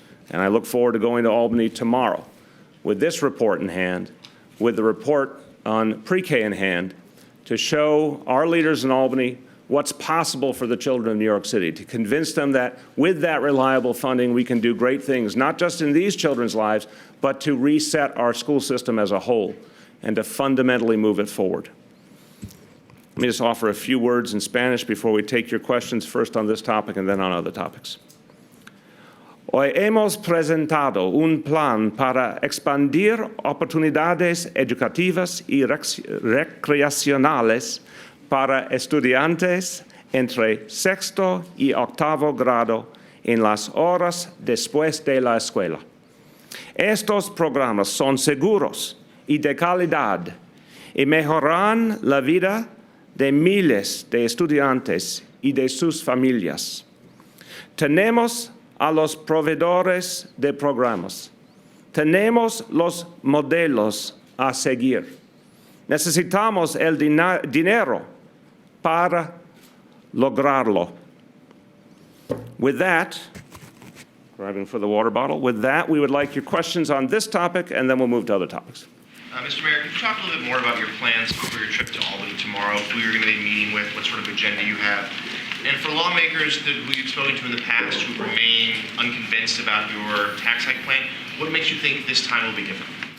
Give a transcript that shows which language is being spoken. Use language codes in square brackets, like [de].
[en] And I look forward to going to Albany tomorrow with this report in hand, with the report on pre-K in hand, to show our leaders in Albany what's possible for the children of New York City, to convince them that with that reliable funding we can do great things, not just in these children's lives, but to reset our school system as a whole and to fundamentally move it forward. Let me just offer a few words in Spanish before we take your questions, first on this topic and then on other topics. [es] Hoy hemos presentado un plan para expandir oportunidades educativas y recreacionales para estudiantes entre sexto y octavo grado en las horas después de la escuela. Estos programas son seguros y de calidad y mejoran la vida de miles de estudiantes y de sus familias. Tenemos a los proveedores de programas. Tenemos los modelos a seguir. Necesitamos el dinero para lograrlo. [en] With that, grabbing for the water bottle, with that, we would like your questions on this topic, and then we'll move to other topics. Mr. Mayor, could you talk a little bit more about your plans for your trip to Albany tomorrow, who you're going to be meeting with, what sort of agenda you have? And for lawmakers who you've spoken to in the past who remain unconvinced about your tax hike plan, what makes you think this time will be different?